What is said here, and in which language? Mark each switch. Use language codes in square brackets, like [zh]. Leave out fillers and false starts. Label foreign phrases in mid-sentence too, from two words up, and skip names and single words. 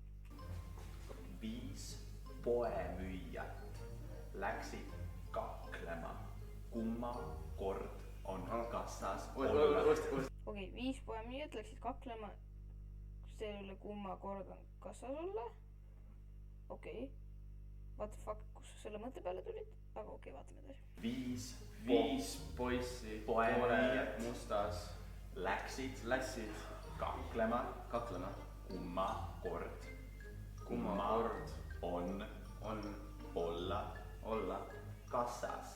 [et] 5 poemüüjat läksid kaklema. Kumma kord on kassas olla. Okei, 5 poemüüjat läksid kaklema selle üle, kumma kord on kassas olla. Okei. [en] What the fuck, [et] kus sa selle mõtte peale tulid? Aga okei, vaatame edasi. 5 poissi poemüüjat mustas läksid kaklema. Kumma kord on olla kassas.